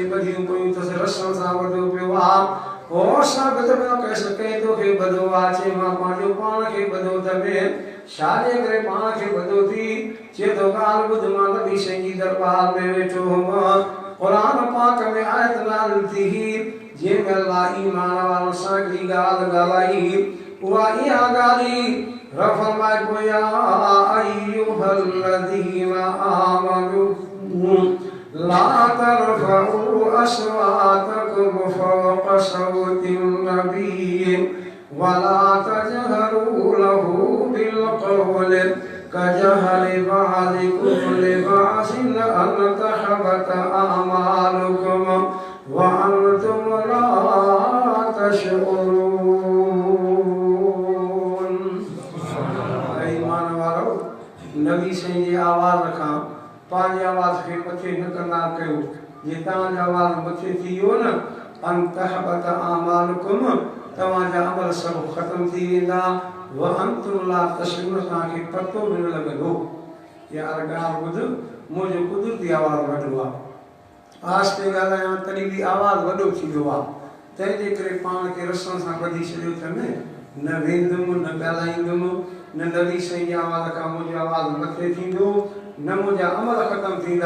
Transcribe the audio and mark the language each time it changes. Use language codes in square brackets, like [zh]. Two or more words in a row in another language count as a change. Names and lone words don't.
[sd] ॿधियूं पयूं अथसि रसण सां वढो पियो आहे ओ साबित बिन क़ैस कंहिं तोखे ॿधो आहे चए मां पंहिंजो पाण खे ॿधो त छा जे करे पाण खे ॿधो थी चए थो ॻाल्हि ॿुध मां नबी साईं जी दरबार में वेठो हुअमि क़ुरान पाक में आयत नाज़िल थी जंहिंमें अल्लाह ईमान वारनि सां हिकिड़ी ॻाल्हि ॻाल्हाई वही गाली रफरमाए को [ar] يا أيها الذين آمنوا لا ترفعوا أصواتكم فوق صوت النبي ولا تجهروا له بالقول كجهر بعضكم لبعض أن تحبط أعمالكم وأنتم لا تشعرون. [sd] ईमान वारो नबी साईं जी आवाज़ खां पंहिंजी आवाज़ खे मथे न कंदा कयो। जे तव्हांजी आवाज़ मथे थी वियो न [ar] أن تحبط أعمالكم [sd] तव्हांजा अमल सभु ख़त्म थी वेंदा [ar] وأنتم لا تشعرون [sd] तव्हांखे पतो बि न लॻंदो। यार ॻाल्हि ॿुध मुंहिंजो कुदरती आवाज़ वॾो आहे आस्ते ॻाल्हायां तॾहिं बि आवाज़ वॾो थींदो आहे तंहिंजे करे पाण खे रसण सां ॿधी छॾियो अथनि न वेंदुमि न ॻाल्हाईंदुमि न नबी साईं जी आवाज़ खां मुंहिंजो आवाज़ मथे थींदो न मुंहिंजा अमल ख़त्म थींदा।